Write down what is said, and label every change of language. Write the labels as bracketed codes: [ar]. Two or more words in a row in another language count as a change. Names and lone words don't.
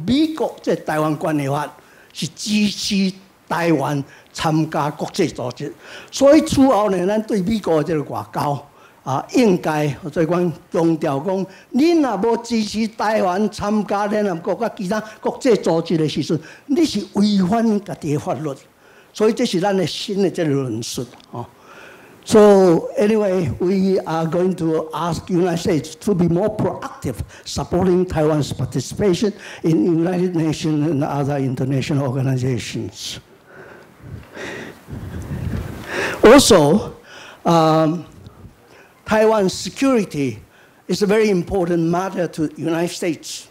[nan] 美國這台灣關係法是支持台灣參加國際組織，所以此後呢，咱對美國的這個外交應該所以講強調講，恁若無支持台灣參加聯合國甲其他國際組織的時陣，你是違反恁家己的法律，所以這是咱的新的這個論述。 [en] So anyway, we are going to ask the United States to be more proactive, supporting Taiwan's participation in the United Nations and other international organizations. Also, Taiwan's security is a very important matter to the United States.